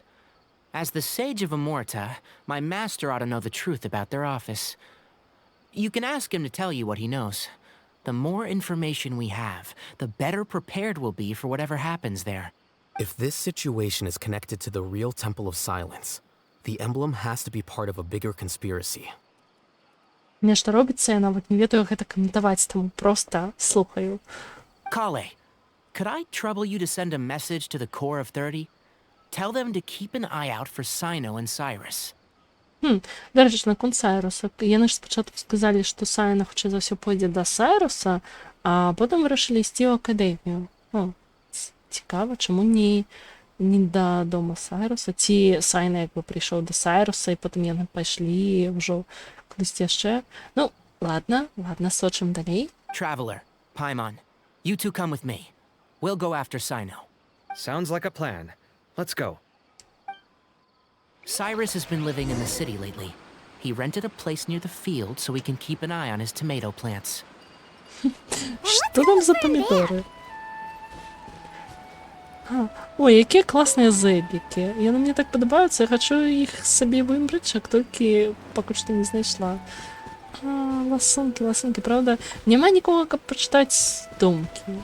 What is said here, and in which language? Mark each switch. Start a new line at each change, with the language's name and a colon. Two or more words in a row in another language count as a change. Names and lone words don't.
English: As the Sage of Amorta, my master ought to know the truth about their office. You can ask him to tell you what he knows. The more information we have, the better prepared we'll be for whatever happens there. If this situation is connected to the real Temple of Silence, the emblem has to be part of a bigger conspiracy.
Belarusian: Нешта робіцца, я нават не ведаю, як гэта каментаваць, таму проста слухаю.
English: Kale, could I trouble you to send a message to the Core of 30? Tell them to keep an eye out for Sino and Cyrus.
Ukrainian: До речі,
Belarusian: наконт Сайруса. Яны ж спачатку сказалі, што Сайна хутчэй за ўсё пойдзе да Сайруса, а потым вырашылі ісці ў акадэмію. О, цікава, чаму не да дома Сайруса? Ці Сайна як бы прыйшоў да Сайруса, і потым яны пайшлі ўжо кудысьці яшчэ. Ну, ладно, сочым далей.
English: Traveler, Paimon, you two come with me. We'll go after Sino. Sounds like a plan. Let's go. Cyrus has been living in the city lately. He rented a place near the field so he can keep an eye on his tomato plants.
Belarusian: Што там за памідоры? Ой, якія класныя зэбікі. Яны мне так падабаюцца, я хачу іх сабе выбраць, як толькі пакуль што не знайшла. Ласункі, правда, няма нікога, каб прачытаць думкі.